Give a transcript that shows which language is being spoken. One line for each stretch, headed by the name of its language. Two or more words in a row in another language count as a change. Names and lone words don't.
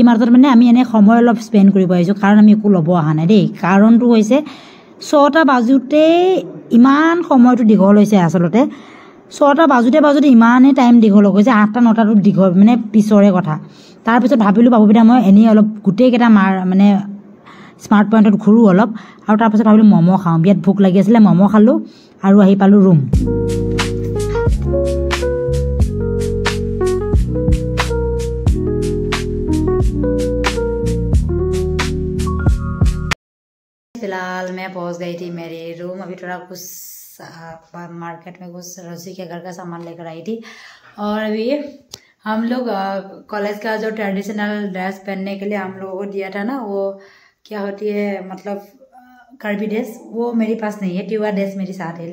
Assamese: মাৰ্টত মানে আমি এনেই সময় অলপ স্পেণ্ড কৰিব আহিছোঁ কাৰণ আমি একো ল'ব অহা নাই দেই কাৰণটো হৈছে 6টা বাজোতেই ইমান সময়টো দীঘল হৈছে আচলতে 6টা বাজোতে ইমানেই টাইম দীঘল হৈ গৈছে 8টা 9টাটো দীঘল মানে পিছৰে কথা তাৰপিছত ভাবিলোঁ বাবুবিদা মই এনেই অলপ গোটেইকেইটা মানে স্মাৰ্ট পইণ্টত ঘূৰোঁ অলপ আৰু তাৰপিছত ভাবিলোঁ ম'ম' খাওঁ বিৰাট ভোক লাগি আছিলে ম'ম' খালোঁ আৰু আহি পালোঁ ৰুম
Hindi: फिलहाल मैं पहुंच गई थी मेरे रूम अभी थोड़ा कुछ मार्केट में कुछ रसी के घर का सामान लेकर आई थी और अभी हम लोग कॉलेज का जो
English: traditional dress
Hindi: पहनने के लिए हम लोगों को दिया था ना वो क्या होती है मतलब कर्बी ड्रेस वो मेरे पास नहीं है ट्यूबा ड्रेस मेरे साथ है